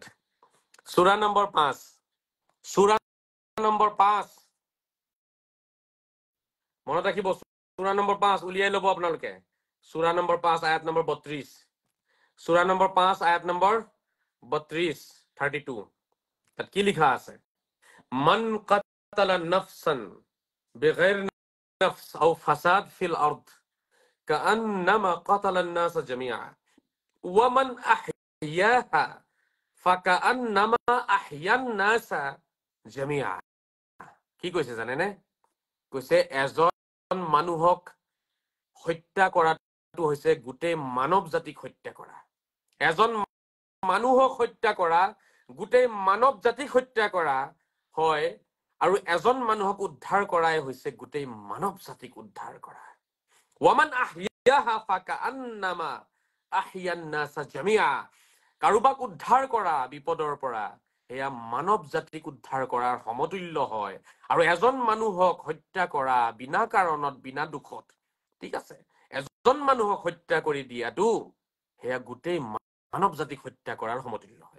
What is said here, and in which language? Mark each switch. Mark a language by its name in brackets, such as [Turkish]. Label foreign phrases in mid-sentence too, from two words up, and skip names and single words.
[Assamese] সূৰা নম্বৰ 5, মনত ৰাখিব। সূৰা নম্বৰ 5 উলিয়াই লব আপোনালোকে। সূৰা নম্বৰ 5 আয়াত নম্বৰ 32। সূৰা নম্বৰ 5 আয়াত নম্বৰ 32, 32। তাত কি লিখা আছে? [Arabic] مَنْ قَتَلَ نَفْسًا بِغَيْرِ نَفْسٍ أَوْ فَسَادٍ فِي الْأَرْضِ فَكَأَنَّمَا قَتَلَ النَّاسَ جَمِيعًا وَ مَنْ أَحْيَاهَا فَكَأَنَّمَا أَحْيَا النَّاسَ جَمِيعًا. [Assamese] কি কৈছে জানেনে? কৈছে এজন মানুহক হত্যা কৰাটো হৈছে গোটেই মানৱ জাতিক হত্যা কৰা। এজন মানুহক হত্যা কৰা গোটেই মানৱ জাতিক হত্যা কৰা হয়। আৰু এজন মানুহক উদ্ধাৰ কৰাই হৈছে গোটেই মানৱ জাতিক উদ্ধাৰ কৰা। [Arabic] وَمَنْ أَحْيَاهَا فَكَأَنَّمَا أَحْيَا النَّاسَ جَمِيعًا. [Assamese] কাৰোবাক উদ্ধাৰ কৰা বিপদৰ পৰা, এয়া মানৱ জাতিক উদ্ধাৰ কৰাৰ সমতুল্য হয়। আৰু এজন মানুহক হত্যা কৰা বিনা কাৰণত, বিনা দুখত, ঠিক আছে, এজন মানুহক হত্যা কৰি দিয়াটো সেয়া গোটেই মানৱ জাতিক হত্যা কৰাৰ সমতুল্য হয়।